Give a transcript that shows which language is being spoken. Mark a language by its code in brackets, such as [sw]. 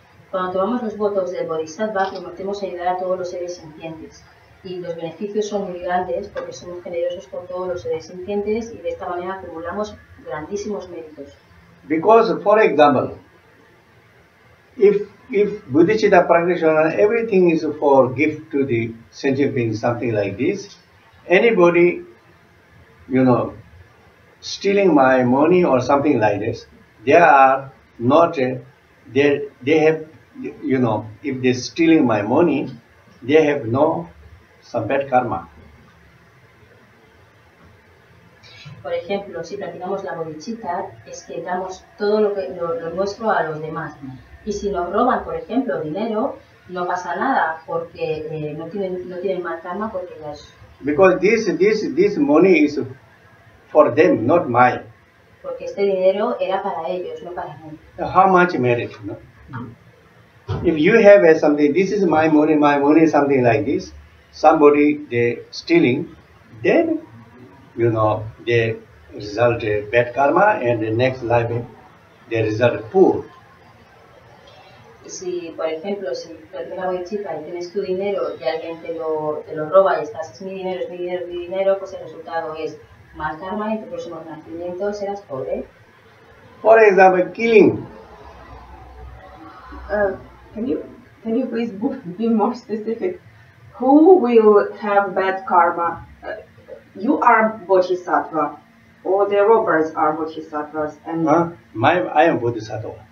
[es] Cuando tomamos los votos del Bodhisattva, prometemos ayudar a todos los seres sintientes. Y los beneficios son muy grandes porque somos generosos con todos los seres sintientes y de esta manera acumulamos grandísimos méritos. [en] Because, for example, if Bodhicitta practitioner, everything is for gift to the sentient beings, something like this, anybody, stealing my money or something like this, they are not, they have, if they're stealing my money, they have some bad karma. [es] Por ejemplo, si practicamos la bodhicitta, es que damos todo lo nuestro a los demás. Y si nos roban, por ejemplo, dinero, no pasa nada, porque no tienen mal karma, porque [en] Because this money is for them, not mine. [es] Porque este dinero era para ellos, no para mí. [en] How much merit, no? If you have something, this is my money, something like this, somebody they stealing, then you know they result bad karma, and the next life they result poor. [es] Si, por ejemplo, si practicas la bodhisattva y tienes tu dinero y alguien te lo roba y estás, es mi dinero, es mi dinero, es mi dinero, pues el resultado es más karma y en tu próximo nacimiento serás pobre. [en] For example, killing. Can you please be more specific? Who will have bad karma? You are Bodhisattva, or the robbers are Bodhisattvas, and I am Bodhisattva.